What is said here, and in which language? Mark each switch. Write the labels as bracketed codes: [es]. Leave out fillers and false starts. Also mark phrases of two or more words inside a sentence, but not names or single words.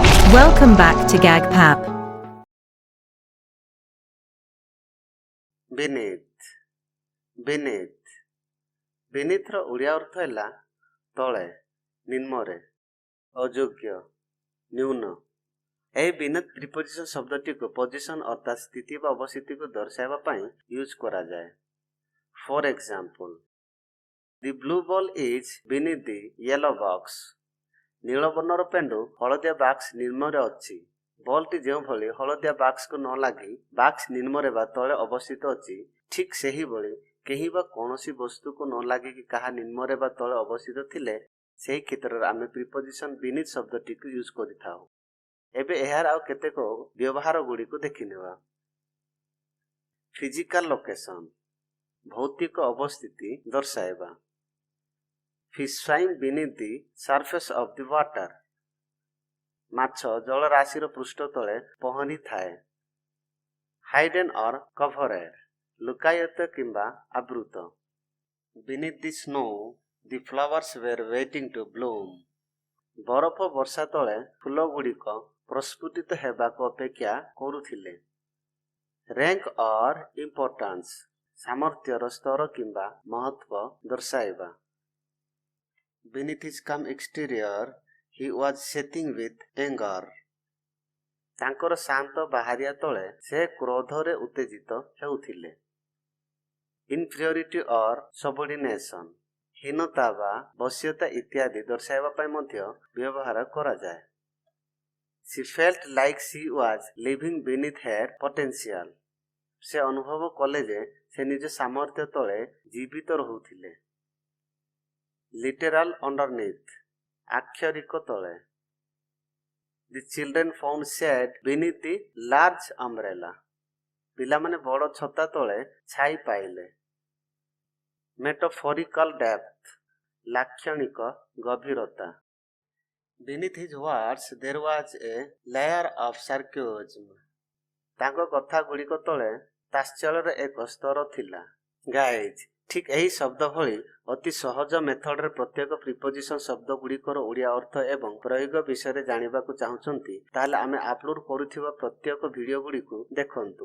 [en] Welcome back to GagPap. beneath beneath beneath [or] ର ଓଡ଼ିଆ ଅର୍ଥ ହେଲା ତଳେ, ନିମ୍ନରେ, ଅଯୋଗ୍ୟ, ନ୍यून। ଏହି [en] beneath preposition [or] ଶବ୍ଦଟିକୁ ପୋଜିସନ ଅର୍ଥାତ ସ୍ଥିତି ବା ଅବସ୍ଥିତିକୁ ଦର୍ଶାଇବା ପାଇଁ ୟୁଜ୍ କରାଯାଏ। [en] For example, the blue ball is beneath the yellow box। [or] ନୀଳ ବର୍ଣ୍ଣର ପେଣ୍ଡୁ ହଳଦିଆ ବାକ୍ସ ନିମ୍ନରେ ଅଛି। ବଲ୍ଟି ଯେଉଁଭଳି ହଳଦିଆ ବାକ୍ସକୁ ନ ଲାଗି ବାକ୍ସ ନିମ୍ନରେ ବା ତଳେ ଅବସ୍ଥିତ ଅଛି, ଠିକ୍ ସେହିଭଳି କେହି ବା କୌଣସି ବସ୍ତୁକୁ ନ ଲାଗିକି କାହା ନିମ୍ନରେ ବା ତଳେ ଅବସ୍ଥିତ ଥିଲେ ସେହି କ୍ଷେତ୍ରରେ ଆମେ [en] preposition beneath [or] ଶବ୍ଦଟିକୁ ୟୁଜ୍ କରିଥାଉ। ଏବେ ଏହାର ଆଉ କେତେକ ବ୍ୟବହାର ଗୁଡ଼ିକୁ ଦେଖିନେବା। [en] physical location, [or] ଭୌତିକ ଅବସ୍ଥିତି ଦର୍ଶାଇବା। [en] Fish swim beneath the surface of the water। [or] ମାଛ ଜଳରାଶିର ପୃଷ୍ଠ ତଳେ ପହଁରି ଥାଏ। [en] Hidden or covered, [or] ଲୁକାୟିତ କିମ୍ବା ଆବୃତ। [en] Beneath the snow, the flowers were waiting to bloom। [or] ବରଫ ବର୍ଷା ତଳେ ଫୁଲ ଗୁଡ଼ିକ ପ୍ରସ୍ଫୁଟିତ ହେବାକୁ ଅପେକ୍ଷା କରୁଥିଲେ। [en] Rank or importance, [or] ସାମର୍ଥ୍ୟର ସ୍ତର କିମ୍ବା ମହତ୍ତ୍ୱ ଦର୍ଶାଇବା। [en] Beneath his calm exterior, he was seething with anger। [or] ତାଙ୍କର ଶାନ୍ତ ବାହାରିଆ ତଳେ ସେ କ୍ରୋଧରେ ଉତ୍ତେଜିତ ହେଉଥିଲେ। [en] Inferiority or subordination, [or] ହୀନତା ବା ବଶ୍ୟତା ଇତ୍ୟାଦି ଦର୍ଶାଇବା ପାଇଁ ମଧ୍ୟ ବ୍ୟବହାର କରାଯାଏ। [en] She felt like she was living beneath her potential। [or] ସେ ଅନୁଭବ କଲେ ଯେ ସେ ନିଜ ସାମର୍ଥ୍ୟ ତଳେ ଜୀବିତ ରହୁଥିଲେ। [en] Literal underneath, [or] ଆକ୍ଷରିକ ତଳେ। [en] The children found shade beneath the large umbrella। [or] ପିଲାମାନେ ବଡ଼ ଛତା ତଳେ ଛାଇ ପାଇଲେ। [en] Metaphorical depth, [or] ଲାକ୍ଷଣିକ ଗଭୀରତା। [en] Beneath his words there was a layer of sarcasm। [or] ତାଙ୍କ କଥା ଗୁଡ଼ିକ ତଳେ ତାତ୍ସଲ୍ୟର ଏକ ସ୍ତର ଥିଲା। ଗାଇଜ୍, ଠିକ୍ ଏହି ଶବ୍ଦ ଭଳି ଅତି ସହଜ ମେଥଡରେ ପ୍ରତ୍ୟେକ ପ୍ରିପୋଜିସନ ଶବ୍ଦ ଗୁଡ଼ିକର ଓଡ଼ିଆ ଅର୍ଥ ଏବଂ ପ୍ରୟୋଗ ବିଷୟରେ ଜାଣିବାକୁ ଚାହୁଁଛନ୍ତି, ତାହେଲେ ଆମେ ଅପଲୋଡ କରୁଥିବା ପ୍ରତ୍ୟେକ ଭିଡ଼ିଓ ଗୁଡ଼ିକୁ ଦେଖନ୍ତୁ।